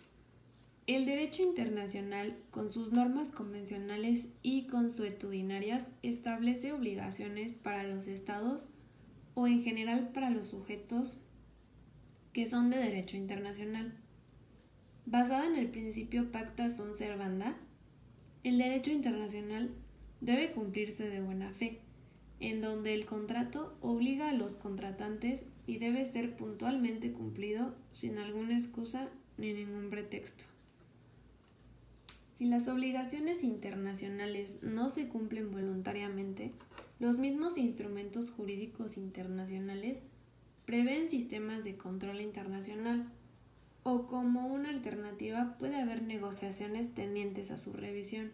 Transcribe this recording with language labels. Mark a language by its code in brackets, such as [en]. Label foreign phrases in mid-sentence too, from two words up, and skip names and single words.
[es] El derecho internacional, con sus normas convencionales y consuetudinarias, establece obligaciones para los estados o en general para los sujetos que son de derecho internacional. Basada en el principio [la] pacta sunt servanda, [es] el derecho internacional debe cumplirse de buena fe, en donde el contrato obliga a los contratantes y debe ser puntualmente cumplido sin alguna excusa ni ningún pretexto. Si las obligaciones internacionales no se cumplen voluntariamente, los mismos instrumentos jurídicos internacionales prevén sistemas de control internacional, o como una alternativa puede haber negociaciones tendientes a su revisión.